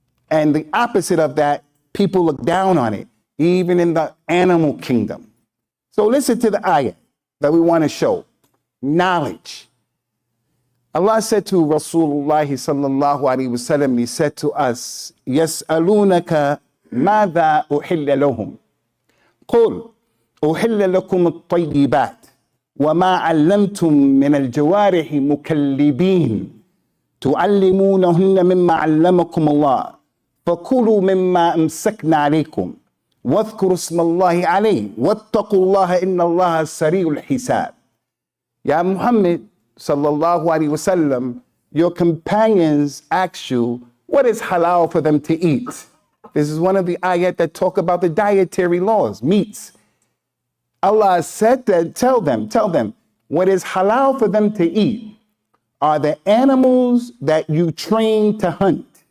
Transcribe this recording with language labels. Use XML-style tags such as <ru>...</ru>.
<en>And the opposite of that, people look down on it, even in the animal kingdom. So listen to the ayah that we want to show. Knowledge. Allah said to Rasulullah sallallahu alaihi wasallam, he said to us,</en> <ar>يَسْأَلُونَكَ مَاذَا أُحِلَّ لَهُمْ قُلْ أحل لكم الطيبات وما علمتم من الجوارح مكلبين تعلمونهن مما علمكم الله فكلوا مما أمسكنا عليكم واذكروا اسم الله عليه واتقوا الله إن الله سريع الحساب.</ar> <en>Ya Muhammad sallallahu alaihi wasallam, your companions ask you, what is halal for them to eat? This is one of the ayat that talk about the dietary laws, meats. Allah said that, tell them, what is halal for them to eat are the animals that you train to hunt.</en>